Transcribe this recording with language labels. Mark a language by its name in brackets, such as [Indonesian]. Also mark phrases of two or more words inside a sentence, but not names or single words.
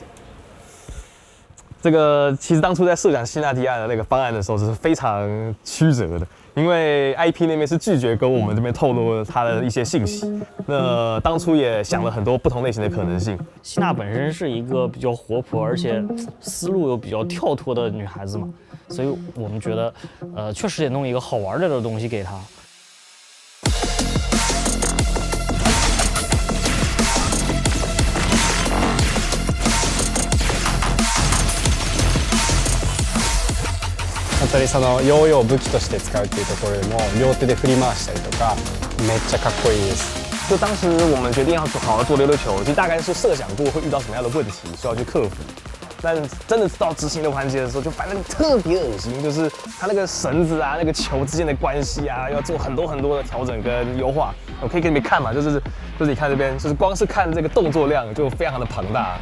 [Chinese] 这个其实当初在设想希娜迪亚的那个方案的时候是非常曲折的，因为 IP 那边是拒绝跟我们这边透露他的一些信息。那当初也想了很多不同类型的可能性。希娜本身是一个比较活泼，而且思路又比较跳脱的女孩子嘛，所以我们觉得，确实得弄一个好玩的东西给她。 [Japanese] 本当にそのヨーヨーを武器として使うっていうところでも両手で振り回したりとかめっちゃかっこいいです。 [Chinese] 就当时我们决定要好好做溜溜球，就大概是设想过会遇到什么样的问题需要去克服，但真的到执行的环节的时候，就反正特别恶心，就是它那个绳子啊、那个球之间的关系啊，要做很多很多的调整跟优化。我可以给你们看嘛，就是你看这边，就是光是看这个动作量就非常的庞大。